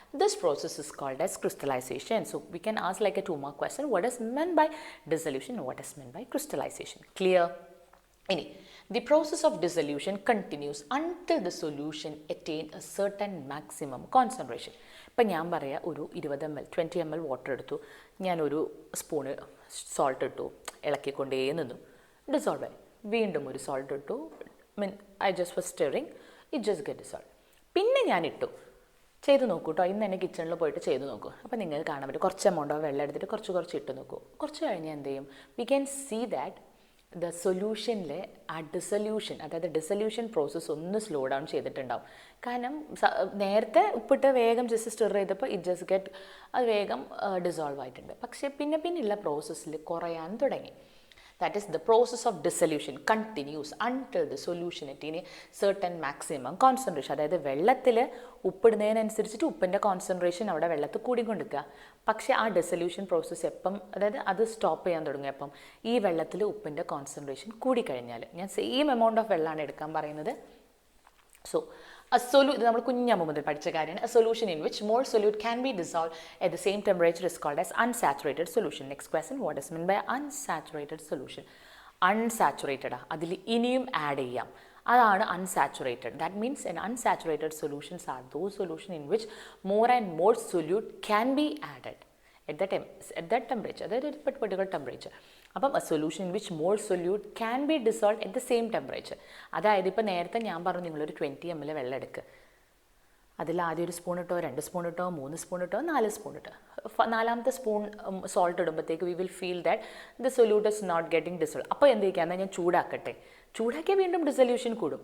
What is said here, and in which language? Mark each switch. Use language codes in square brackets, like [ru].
[en] This process is called as crystallization. So we can ask like a 2-mark question, what is meant by dissolution and what is meant by crystallization? Clear? The process of dissolution continues until the solution attain a certain maximum concentration. [ml] ഇപ്പം ഞാൻ പറയാം, ഒരു 20 ml water എടുത്തു, ഞാനൊരു spoon salt ഇട്ടു, ഇളക്കിക്കൊണ്ടേ നിന്നു, dissolve ആയി. വീണ്ടും ഒരു സോൾട്ട് ഇട്ടു, [en] I just for stirring, it just get dissolve. [ml] പിന്നെ ഞാൻ ഇട്ടു, ചെയ്ത് നോക്കൂ കേട്ടോ, ഇന്ന് തന്നെ കിച്ചണിൽ പോയിട്ട് ചെയ്ത് നോക്കൂ. അപ്പോൾ നിങ്ങൾക്ക് കാണാൻ പറ്റും, കുറച്ച് എമൗണ്ട് ഓഫ് വെള്ളം എടുത്തിട്ട് കുറച്ച് ഇട്ട് നോക്കൂ. കുറച്ച് കഴിഞ്ഞാൽ എന്ത് ചെയ്യും? [en] we can see that [ml] the സൊല്യൂഷനിലെ ആ ഡിസൊല്യൂഷൻ പ്രോസസ്സ് ഒന്ന് സ്ലോ ഡൗൺ ചെയ്തിട്ടുണ്ടാവും. കാരണം നേരത്തെ ഉപ്പിട്ട് വേഗം ജസ്റ്റ് സ്റ്റിർ ചെയ്തപ്പോൾ അത് വേഗം ഡിസോൾവ് ആയിട്ടുണ്ട്. പക്ഷേ പിന്നെയുള്ള പ്രോസസ്സിൽ കുറയാൻ തുടങ്ങി. [en] That is, the process of dissolution continues until the solution attain a certain maximum concentration. [ml] അതായത് വെള്ളത്തിൽ ഉപ്പിടുന്നതിനനുസരിച്ചിട്ട് ഉപ്പിൻ്റെ കോൺസെൻട്രേഷൻ അവിടെ വെള്ളത്തിൽ കൂടിക്കൊണ്ടിരിക്കുക. പക്ഷേ ആ ഡിസൊല്യൂഷൻ പ്രോസസ്സ് അതായത് അത് സ്റ്റോപ്പ് ചെയ്യാൻ തുടങ്ങിയപ്പം ഈ വെള്ളത്തിൽ ഉപ്പിൻ്റെ കോൺസെൻട്രേഷൻ കൂടിക്കഴിഞ്ഞാൽ, ഞാൻ സെയിം എമൗണ്ട് ഓഫ് വെള്ളമാണ് എടുക്കാൻ പറയുന്നത്. സോ ഇത് നമ്മൾ കുഞ്ഞമ്മ മുതൽ പഠിച്ച കാര്യമാണ്. [en] A solution in which more solute can be dissolved at the same temperature is called as unsaturated solution. Next question, what is meant by unsaturated solution? [ml] Unsaturated അതിൽ ഇനിയും ആഡ് ചെയ്യാം, അതാണ് unsaturated. [en] That means an unsaturated solutions are those solutions in which more and more solute can be added at that temperature, [ml] അതായത് ഒരു [en] particular temperature. അപ്പം a solution in which more solute can be dissolved at the same temperature. [ml] അതായത് ഇപ്പോൾ നേരത്തെ ഞാൻ പറഞ്ഞു, നിങ്ങളൊരു 20 ml വെള്ളം എടുക്കുക, അതിൽ ആദ്യം ഒരു സ്പൂൺ ഇട്ടോ, 2 സ്പൂൺ ഇട്ടോ, 3 സ്പൂൺ ഇട്ടോ, 4 സ്പൂൺ ഇട്ടോ, 4ാമത്തെ spoon salt ഇടുമ്പോഴത്തേക്ക് [en] We will feel that the solute is not getting dissolve. [ml] അപ്പോൾ എന്ത് ചെയ്യുക, എന്നാൽ ഞാൻ ചൂടാക്കിയാൽ വീണ്ടും ഡിസൊല്യൂഷൻ കൂടും.